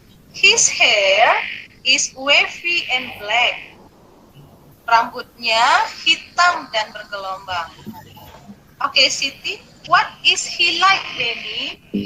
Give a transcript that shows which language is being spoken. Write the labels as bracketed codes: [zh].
[en] His hair is wavy and black. [id] Rambutnya hitam dan bergelombang. [en] Oke, Siti, what is he like, Benny?